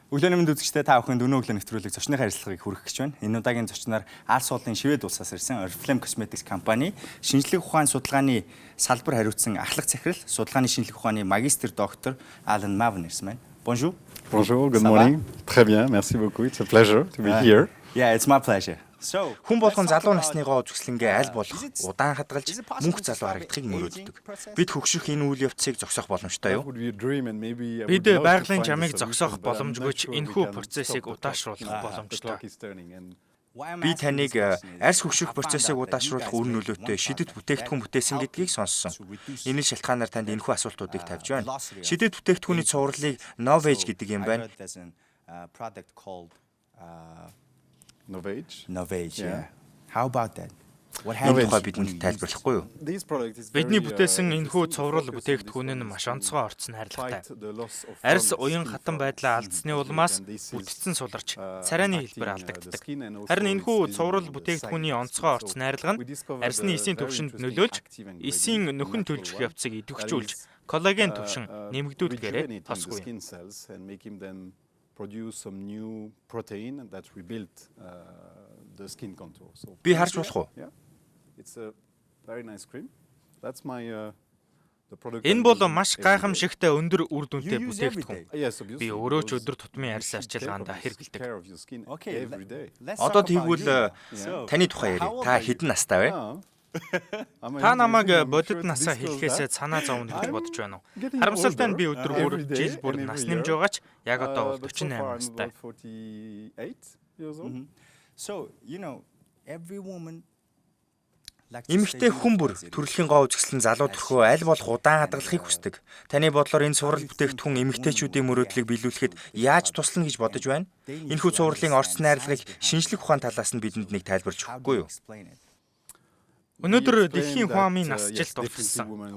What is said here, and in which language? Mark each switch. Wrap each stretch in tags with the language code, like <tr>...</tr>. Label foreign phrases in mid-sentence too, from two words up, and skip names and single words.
<mn>Өглөөний мэнд үзэгчдээ та бүхэнд өнөө өглөө нэвтрүүлэг зочны харилцагыг хүргэх гэж байна. Энэ удаагийн зочноор Алс уулын Швед улсаас ирсэн Oriflame Cosmetics компани шинжлэх ухааны судалгааны салбар хариуцсан ахлах захирал, судалгааны шинжлэх ухааны магистр доктор Alan Mavin ирсэн байна.</mn> <fr>Bonjour. Bonjour,</fr> <en>good morning.</en> <fr>Très bien, merci beaucoup.</fr> <en>It's a pleasure to be here. Yeah, it's my pleasure.</en> <mn>Хүн болгон залуу насныгоо үзэсгэлэнгээ аль болох удаан хадгалж мөнх залуу харагдахыг мөрөөддөг. Бид хөгшрөх энэ үйл явцыг зогсоох боломжтой юу? Бид байгалийн жамыг зогсоох боломжгүй ч энэхүү процессыг удаашруулах боломжтой. Би таныг арьс хөгшрөх процессыг удаашруулах үр нөлөөтэй шидэт бүтээгдэхүүн бүтээсэн гэдгийг сонссон. Энэ шалтгаанаар танд энэхүү асуултуудыг тавьж байна. Шидэт бүтээгдэхүүний цувралыг Novage гэдэг юм байна.</mn> <en>Novage. Yeah. How about that? What happened to</en> <mn>бидэнд тайлбарлахгүй юу? Бидний бүтээсэн энэхүү цуврал бүтээгдэхүүн нь маш онцгой орцсон харилцагтай. Арьс уян хатан байдлаа алдсны улмаас бүтцэн суларч царайны хэлбэр алдагддаг. Харин энэхүү цуврал бүтээгдэхүүний онцгой орц найрлага нь арьсны эсийн төвшөнд нөлөөлж эсийн нөхөн төлжих явцыг идэвхжүүлж коллаген төвшин нэмэгдүүлдгээрээ тосгүй.</mn> <en>Produce some new protein that rebuild the skin contour. So</en> <mn>би харж болох уу?</mn> <en>Yeah. It's a very nice cream. That's my the product.</en> <mn>Энэ бол маш гайхамшигтай өндөр үр дүнтэй бүтээгдэхүүн. Би өөрөө ч өдөр тутмын арьс арчилгаанд хэрэглэдэг. Одоо тэгвэл таны тухай ярив. Та хэдэн настай вэ? Та намайг бодит насаа хэлэхээс санаа зовно гэж бодож байна уу? Харамсалтай нь би өдөр бүр жил бүр нас нэмж байгаа ч яг одоо 48 настай.</mn> <en>So, you know, every woman</en> <mn>Эмэгтэй хүн бүр төрөлхийн гоо үзэсгэлэн залуу төрхөө аль болох удаан хадгалахыг хүсдэг. Таны бодлоор энэ цуврал бүтээгдэхүүн эмэгтэйчүүдийн мөрөөдлийг биелүүлэхэд яаж туслана гэж бодож байна? Энэхүү цувралын орц найрлагыг шинжлэх ухааны талаас нь бидэнд нэг тайлбарч өгөхгүй юу? Өнөөдөр дэлхийн хүн амын насжилт уртсан.</mn>